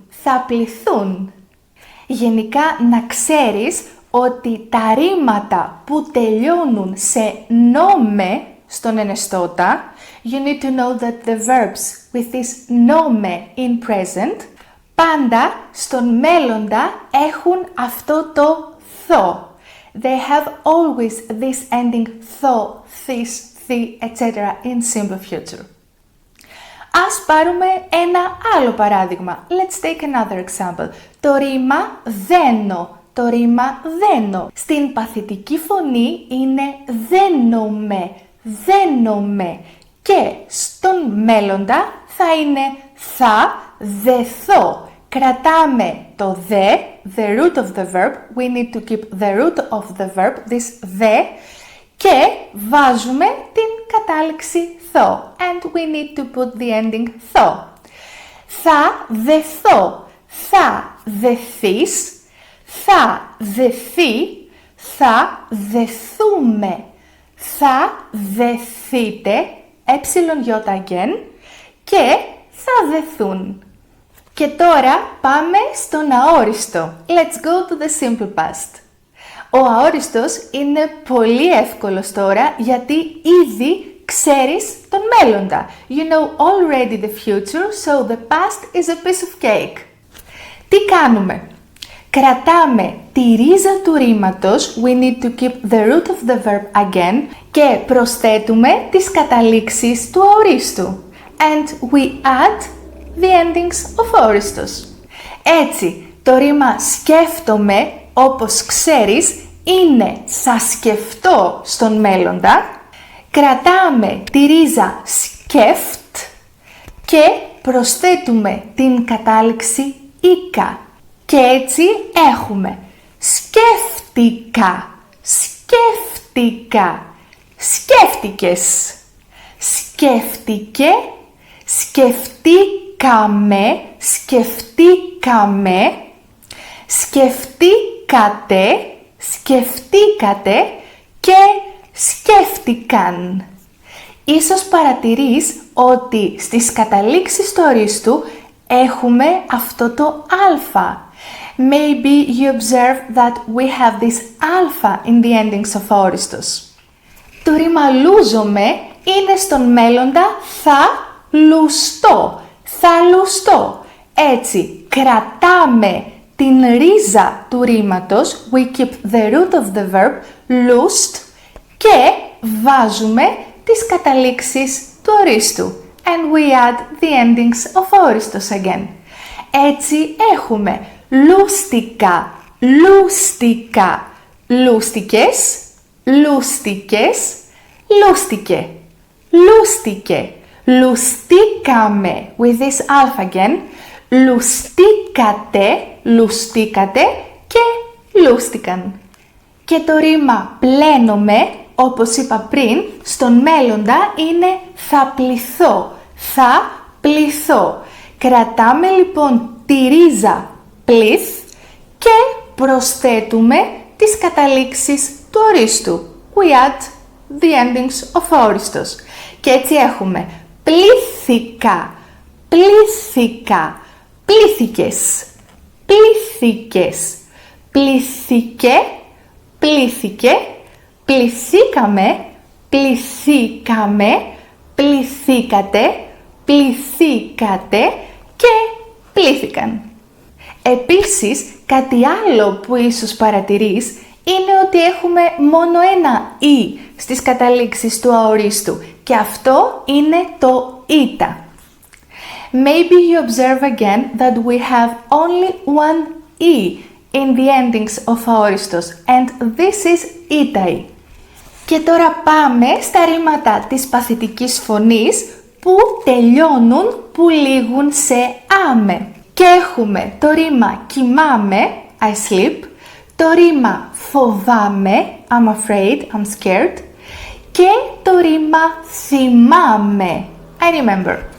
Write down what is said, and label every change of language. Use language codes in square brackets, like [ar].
[el] Θα πληθούν. Γενικά να ξέρεις ότι τα ρήματα που τελειώνουν σε νόμε στον ενεστώτα, [en] you need to know that the verbs with this νόμε in present [el] πάντα στον μέλλοντα έχουν αυτό το θο. [en] They have always this ending tho, this, the, etc. in simple future. [el] Ας πάρουμε ένα άλλο παράδειγμα. [en] Let's take another example. [el] Το ρήμα δένω. Το ρήμα δένω. Στην παθητική φωνή είναι δένομαι. Δένομαι. Και στον μέλλοντα θα είναι θα δεθώ. Κρατάμε το [en] the root of the verb. We need to keep the root of the verb, this the, [el] και βάζουμε την κατάληξη θω. [en] And we need to put the ending θω. [el] Θα δεθώ. Θα δεθείς. Θα δεθεί. Θα δεθούμε. Θα δεθείτε. Εψιλον-γιώτα again. Και θα δεθούν. Και τώρα πάμε στον αόριστο. [en] Let's go to the simple past. [el] Ο αόριστος είναι πολύ εύκολος τώρα γιατί ήδη ξέρεις τον μέλλοντα. [en] You know already the future, so the past is a piece of cake. [el] Τι κάνουμε? Κρατάμε τη ρίζα του ρήματος, [en] we need to keep the root of the verb again, [el] και προσθέτουμε τις καταλήξεις του αορίστου. [en] And we add the endings of αόριστος. [el] Έτσι, το ρήμα σκέφτομαι, όπως ξέρεις, είναι θα σκεφτώ στον μέλλοντα. Κρατάμε τη ρίζα σκεφτ και προσθέτουμε την κατάληξη ικα. Και έτσι έχουμε σκέφτηκα, σκέφτηκα, σκέφτηκες, σκέφτηκε, σκεφτήκαμε, σκεφτήκαμε, σκεφτήκατε, σκεφτήκατε και σκέφτηκαν. Ίσως παρατηρείς ότι στις καταλήξεις του ορίστου έχουμε αυτό το αλφα. [en] Maybe you observe that we have this alpha in the endings of αόριστος. [el] Το ρήμα λούζομαι είναι στον μέλλοντα θα λουστώ. Θα λουστώ. Έτσι, κρατάμε την ρίζα του ρήματος, [en] we keep the root of the verb, [el] lust, και βάζουμε τις καταλήξεις του ορίστου. [en] And we add the endings of αόριστος again. [el] Έτσι έχουμε λούστικα, λούστικα, λούστικες, λούστικες, λούστικε, λούστικε, λουστήκαμε, [en] with this alpha again, [el] λουστήκατε, λουστήκατε και λούστηκαν. Και το ρήμα πλένομαι, όπως είπα πριν, στον μέλλοντα είναι θα πληθώ, θα πληθώ. Κρατάμε λοιπόν τη ρίζα πληθ και προσθέτουμε τις καταλήξεις του ορίστου. [en] We add the endings of αόριστος. [el] Και έτσι έχουμε πλήθηκα, πλήθηκα, πλήθηκες, πλήθηκες, πλήθηκε, πλήθηκε, πληθήκαμε, πληθήκαμε, πληθήκατε, πληθήκατε και πλήθηκαν. Επίσης, κάτι άλλο που ίσως παρατηρείς είναι ότι έχουμε μόνο ένα «ι» στις καταλήξεις του αορίστου και αυτό είναι το «ήτα». [en] Maybe you observe again that we have only one «ι» in the endings of αόριστος and this is «ήτα». [el] Και τώρα πάμε στα ρήματα της παθητικής φωνής που τελειώνουν, που λήγουν σε «άμε». Και έχουμε το ρήμα «κοιμάμαι», [en] I sleep, [el] το ρήμα «φοβάμαι», [en] I'm afraid, I'm scared, [el] και το ρήμα «θυμάμαι», [en] I remember.